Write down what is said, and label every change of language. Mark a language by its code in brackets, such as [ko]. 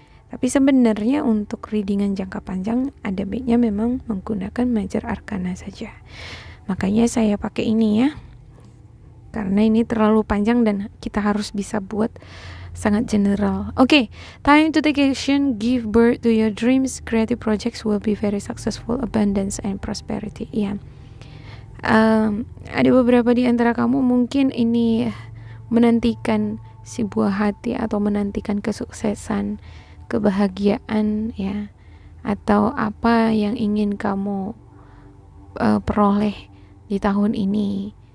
[id] Tapi sebenarnya untuk readingan jangka panjang ada baiknya memang menggunakan Major Arcana saja. Makanya saya pakai ini ya. Karena ini terlalu panjang dan kita harus bisa buat sangat general. [en] Okay, time to take action, give birth to your dreams. Creative projects will be very successful, abundance and prosperity. [id] Ya, ada beberapa di antara kamu mungkin ini menantikan sebuah hati atau menantikan kesuksesan, kebahagiaan ya, atau apa yang ingin kamu peroleh di tahun ini.